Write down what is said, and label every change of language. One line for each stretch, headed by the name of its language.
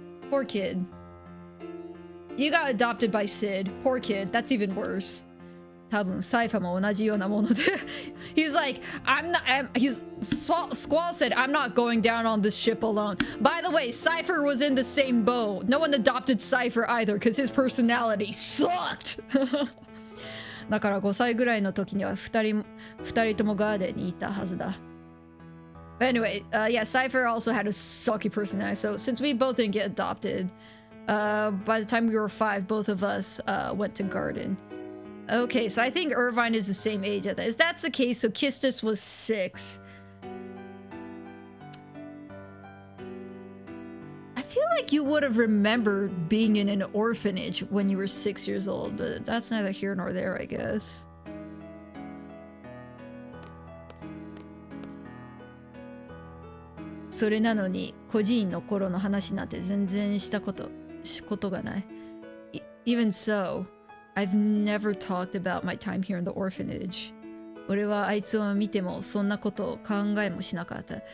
English: Poor kid. You got adopted by Sid. Poor kid. That's even worse.
Japanese: 多分サイファも同じようなもので
English: he's like Squall said I'm not going down on this ship alone. By the way, Cypher was in the same boat. No one adopted Cypher either because his personality sucked.
Japanese: だから5歳ぐらいの時には2人ともガーデンにいたはずだ。
English: But anyway, yeah, Cypher also had a sucky personality. So since we both didn't get adopted, by the time we were 5, both of us went to garden. Okay, so I think Irvine is the same age as that. If that's the case, so Kistis was 6. I feel like you would have remembered being in an orphanage when you were 6 years old, but that's neither here nor there, I guess.
Japanese: それなのに孤児院の頃の話なんて全然したことがない。
English: Even so, I've never talked about my time here in the orphanage.
Japanese: 俺はあいつを見てもそんなことを考えもしなかった。